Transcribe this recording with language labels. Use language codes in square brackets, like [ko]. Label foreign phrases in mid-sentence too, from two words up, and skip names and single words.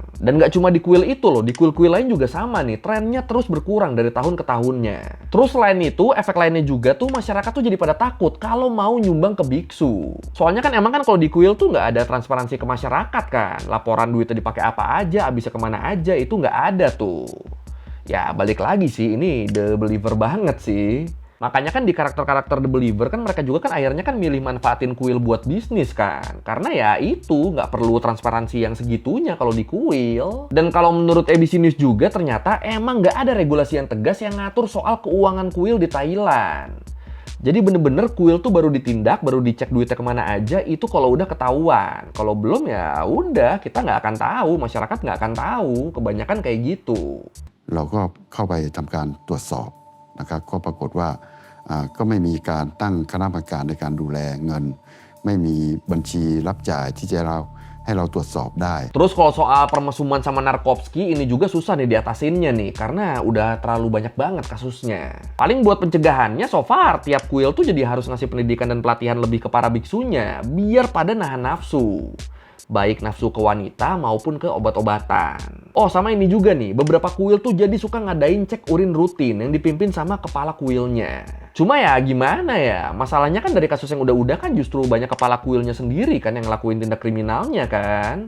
[id] Dan nggak cuma di kuil itu loh, di kuil-kuil lain juga sama nih. Trennya terus berkurang dari tahun ke tahunnya. Terus selain itu, efek lainnya juga tuh masyarakat tuh jadi pada takut kalau mau nyumbang ke biksu. Soalnya kan emang kan kalau di kuil tuh nggak ada transparansi ke masyarakat kan. Laporan duitnya dipakai apa aja, habisnya kemana aja, itu nggak ada tuh. Ya balik lagi sih, ini the believer banget sih. Makanya kan di karakter-karakter The Believer kan mereka juga kan akhirnya kan milih manfaatin kuil buat bisnis kan. Karena ya itu nggak perlu transparansi yang segitunya kalau di kuil. Dan kalau menurut ABC News juga ternyata emang nggak ada regulasi yang tegas yang ngatur soal keuangan kuil di Thailand. Jadi bener-bener kuil tuh baru ditindak, baru dicek duitnya kemana aja itu kalau udah ketahuan. Kalau belum ya udah kita nggak akan tahu, masyarakat nggak akan tahu. Kebanyakan kayak gitu. [th] เราก็เข้าไปทำการตรวจสอบนะครับก็ปรากฏว่าก็ไม่มีการตั้งคณะกรรมการในการดูแลเงินไม่มีบัญชีรับจ่ายที่จะให้เราตรวจสอบได้ [id] Terus kalau soal permasuman sama Narkopsky ini juga susah nih diatasinnya nih karena udah terlalu banyak banget kasusnya. Paling buat pencegahannya [en] so far [id] tiap kuil tuh jadi harus ngasih pendidikan dan pelatihan lebih ke para biksunya biar pada nahan nafsu. Baik nafsu ke wanita maupun ke obat-obatan. Oh sama ini juga nih, beberapa kuil tuh jadi suka ngadain cek urin rutin yang dipimpin sama kepala kuilnya. Cuma ya gimana ya, masalahnya kan dari kasus yang udah-udah kan justru banyak kepala kuilnya sendiri kan yang ngelakuin tindak kriminalnya kan.